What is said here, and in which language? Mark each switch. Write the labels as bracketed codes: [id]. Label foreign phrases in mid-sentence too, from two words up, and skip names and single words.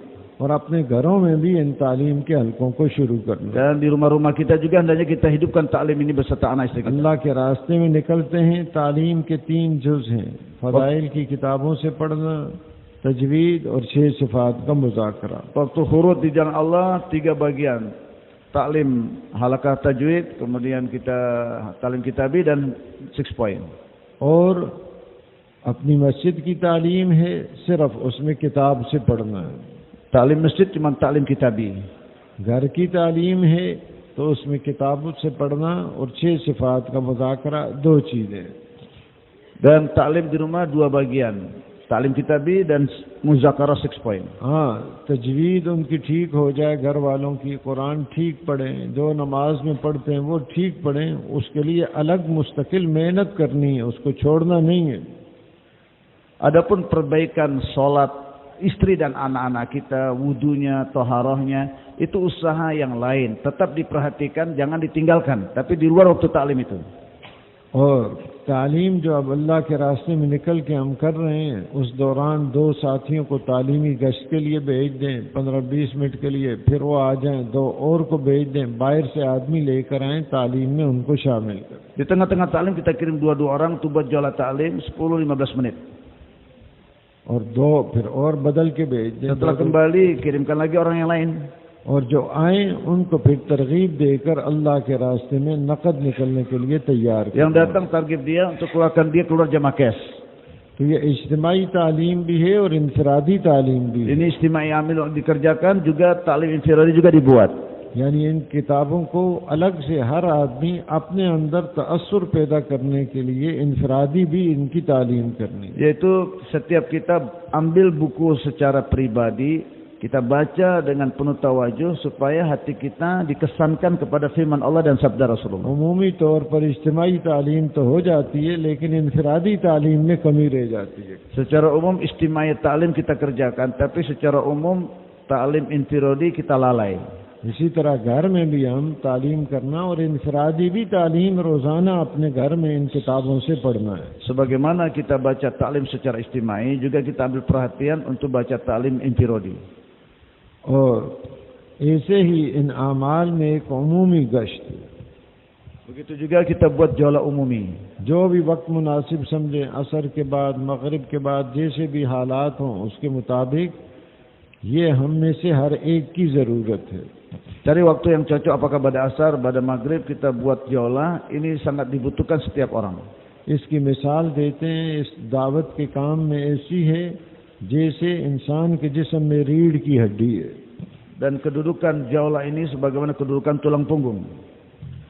[hi] और अपने घरों में भी इन तालीम के हलकों को शुरू करना है। [id] Dan di rumah-rumah kita juga hendaknya kita hidupkan ta'lim ini beserta anak istri kita. [hi] अल्लाह के रास्ते में निकलते हैं, तालीम के 3 जुज़ हैं, फ़ज़ाइल की किताबों से पढ़ना, तजवीद और 6 सिफ़ात का मुज़ाकरा। [id] Waktu huruf di jalan Allah 3 bagian. Ta'lim halakah tajwid, kemudian kita ta'lim kitabi dan 6 point. [hi] और अपनी मस्जिद की तालीम है, सिर्फ उसमें किताब से पढ़ना है। [id] Ta'lim masjid cuma ta'lim kitabi. [hi] घर की तालीम है तो उसमें किताबों से पढ़ना और 6 सिफ़ात का मुज़ाकरा, 2 चीज़ें। [id] Dan ta'lim di rumah 2 bagian. Ta'lim kitabi dan muzakarah 6 point. [hi] हाँ, तजवीद उनकी ठीक हो जाए, घर वालों की कुरान ठीक पढ़ें, जो नमाज में पढ़ते हैं वो ठीक पढ़ें, उसके लिए अलग मुस्तकिल मेहनत करनी है, उसको छोड़ना नहीं है। [id] Adapun perbaikan sholat istri dan anak-anak kita, wudunya, toharohnya, itu usaha yang lain. Tetap diperhatikan, jangan ditinggalkan. Tapi di luar waktu ta'lim itu. [hi] और तालीम जो अब अल्लाह के रास्ते में निकल के हम कर रहे हैं, उस दौरान 2 साथियों को तालीमी गश्त के लिए भेज दें 15-20 मिनट के लिए, फिर वो आ जाएं, 2 और को भेज दें, बाहर से आदमी लेकर आएं, तालीम में उनको शामिल करें। [id] Di tengah-tengah ta'lim kita kirim 2 orang tuh buat jala ta'lim 10-15 menit. [hi] और 2 फिर और बदल के भेज दें। [id] Setelah kembali kirimkan lagi orang yang lain. [hi] और जो आए उनको फिर तरगीब देकर अल्लाह के रास्ते में नकद निकलने के लिए तैयार [id] Yang [hi] करें। [id] datang target dia untuk keluarkan dia keluar jamaah cash. [hi] तो ये इज्तिमाई तालीम भी है और इनफरादी तालीम भी है। [id] Ini istimai amil dikerjakan, juga ta'lim infiradi juga dibuat. [hi] यानी इन किताबों को अलग से हर आदमी अपने अंदर तअस्सुर पैदा करने के लिए इनफरादी भी इनकी तालीम करनी। [id] Yaitu setiap kita ambil buku secara pribadi, kita baca dengan penuh tawajuh supaya hati kita dikesankan kepada firman Allah dan sabda Rasulullah. [hi] उमूमी तौर पर इज्तिमाई तालीम तो हो जाती है, लेकिन इनफरादी तालीम में कमी रह जाती है। [id] Secara umum istimai ta'lim kita kerjakan, tapi secara umum ta'lim infiradi kita lalai. [hi] इसी तरह घर में भी हम तालीम करना और इनफरादी भी तालीम रोज़ाना अपने घर में इन किताबों से पढ़ना है। [id] Sebagaimana kita baca ta'lim secara istimai, juga kita ambil perhatian untuk baca ta'lim infiradi. [hi] और ऐसे ही इन आमाल में एक उमूमी गश्त, [id] Begitu juga kita buat jala umumi. [hi] जो भी वक्त मुनासिब समझें, असर के बाद, मगरिब के बाद, जैसे भी हालात हों उसके मुताबिक, ये हम में से हर एक की ज़रूरत है। [id] Cari waktu yang cocok, apakah pada asar, pada maghrib kita buat jala, ini sangat dibutuhkan setiap orang. [hi] इसकी मिसाल देते हैं, इस दावत के काम में ऐसी है जैसे इंसान के जिस्म में रीढ़ की हड्डी है। [id] Dan kedudukan jala ini sebagaimana kedudukan tulang punggung.